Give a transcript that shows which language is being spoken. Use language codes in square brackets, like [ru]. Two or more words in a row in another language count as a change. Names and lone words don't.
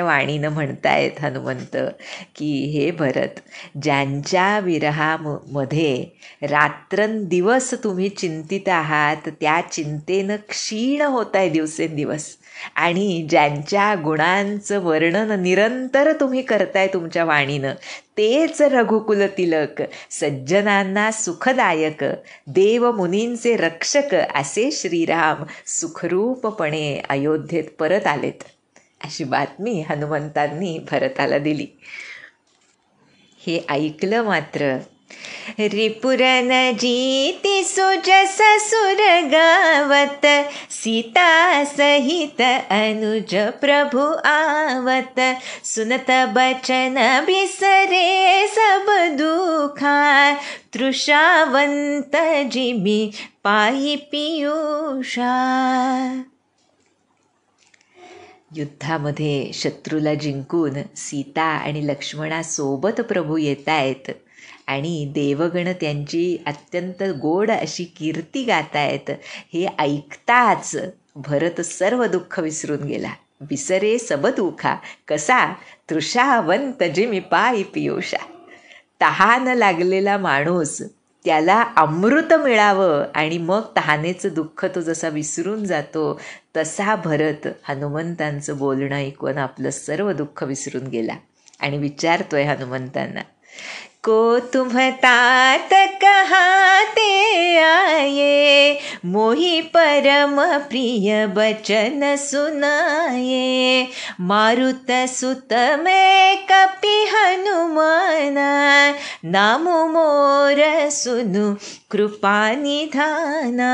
[mr] वाणीनं म्हणतायत हनुमंत की हे भरत, ज्यांच्या विरहामध्ये रात्रंदिवस तुम्ही चिंतित आहात, त्या चिंतेनं क्षीण होत आहे दिवसेंदिवस, आणि ज्यांच्या गुणांचं वर्णन निरंतर तुम्ही करताय तुमच्या वाणीनं, तेच रघुकुल तिलक, सज्जनांना सुखदायक, देवमुनींचे रक्षक असे श्रीराम सुखरूपपणे अयोध्येत परत आलेत, अशी बातमी हनुमंतांनी भरताला दिली. हे ऐकलं मात्र [awa] रिपुरन जीती सुजस सुर गावत, सीता सहित अनुज प्रभु आवत। सुनत बचन बिसरे सब दुखा, तृषावंत जिमी पायी पियुषा। [mr] युद्धामध्ये शत्रूला जिंकून सीता आणि लक्ष्मणासोबत प्रभू येत आहेत आणि देवगण त्यांची अत्यंत गोड अशी कीर्ती गातायत. हे ऐकताच भरत सर्व दुःख विसरून गेला. [awa] विसरे सब दुखा कसा, तृषावंत जिमी पायी पियुषा. [mr] तहान लागलेला माणूस, त्याला अमृत मिळावं आणि मग तहानेचं दुःख तो जसा विसरून जातो, तसा भरत हनुमंतांचं बोलणं ऐकून आपलं सर्व दुःख विसरून गेला आणि विचारतोय हनुमंतांना, [awa] को तुम तात कहाते आये, मोही परम प्रिय बचन सुनाये। मारुत सुत में कपि हनुमाना, नामु मोर सुनु कृपा निधाना।